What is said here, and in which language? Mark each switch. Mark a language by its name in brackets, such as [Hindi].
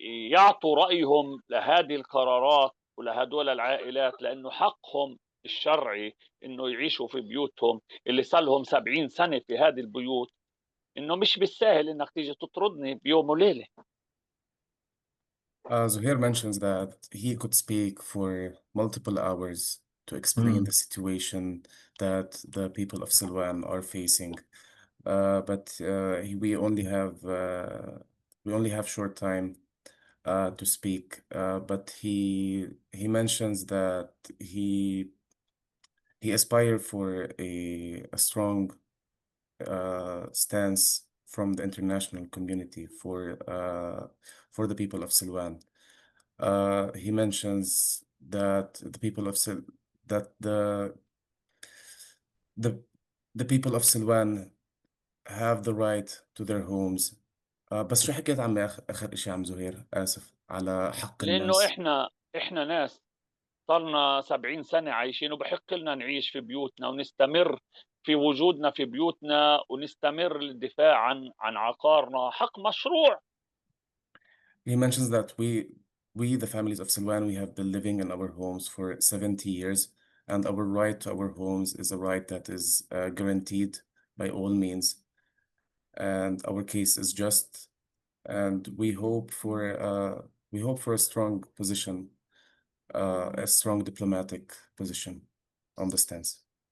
[Arabic] يعطوا رأيهم لهذه القرارات ولهدول العائلات، لأنه حقهم الشرعي إنه يعيشوا في بيوتهم اللي صار لهم 70 سنة في هذه البيوت، إنه مش بالسهل إنك تيجي تطردني بيوم وليلة. [English] Zuhair mentions that he could speak for multiple hours to explain the situation that the people of Silwan are facing, but we only have short time to speak. But he mentions that he aspired for a strong stance from the international community for the people of Silwan. He mentions that the people of Silwan have the right to their homes. [Arabic] بس شو حكيت عمي آخر إشي عم زهير؟ آسف على حق لأنه الناس. إحنا ناس صرنا 70 سنة عايشين، وبحق لنا نعيش في بيوتنا ونستمر في وجودنا في بيوتنا ونستمر للدفاع عن عقارنا، حق مشروع. [English] He mentions that we the families of Silwan, we have been living in our homes for 70 years, and our right to our homes is a right that is guaranteed by all means, and our case is just, and we hope for a strong position, a strong diplomatic position on the stance.